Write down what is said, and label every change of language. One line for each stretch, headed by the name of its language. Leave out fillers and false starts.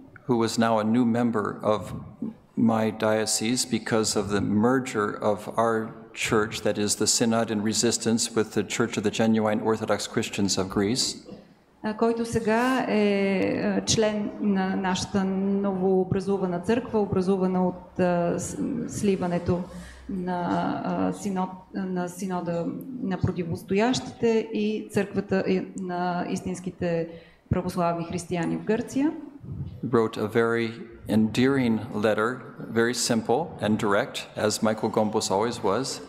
English: who is now a new member of my diocese because of the merger of our church, that is the Synod in Resistance, with the Church of the Genuine Orthodox Christians of Greece.
Bulgarian: Който сега е член на нашата новообразувана църква, образувана от сливането на синода на противостоящите и църквата на истинските православни християни в Гърция.
English: Wrote a very endearing letter, very simple and direct, as Michael Gombos always was.